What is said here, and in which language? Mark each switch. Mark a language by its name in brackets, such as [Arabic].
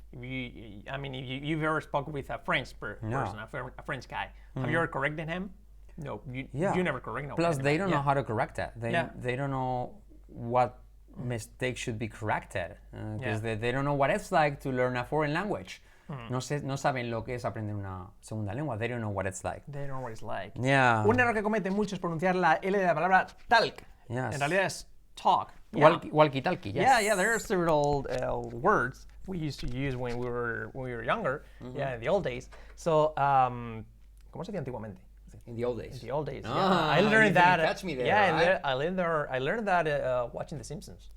[English] If you've ever spoken with a French person, a French guy, have you ever corrected him? No, you never correct him. Plus, they don't know how to correct that. Yeah. They don't know what mistake should be corrected because they don't know what it's like to learn a foreign language. [Spanish] No saben lo que es aprender una segunda lengua. [English] They don't know what it's like. They don't know what it's like. Yeah. [Spanish] Un error que cometen muchos es pronunciar la L de la palabra talk. [English] Yes. [Spanish] En realidad es talk. Yeah. [English] Walkie-talkie, yes. Yeah, there are several words we used to use when we were younger. Yeah, in the old days. [Spanish] So, ¿cómo se decía antiguamente? [English] In the old days. In the old days. Ah, yeah. I you learned that. didn't catch me there, yeah, right? I learned that watching The Simpsons.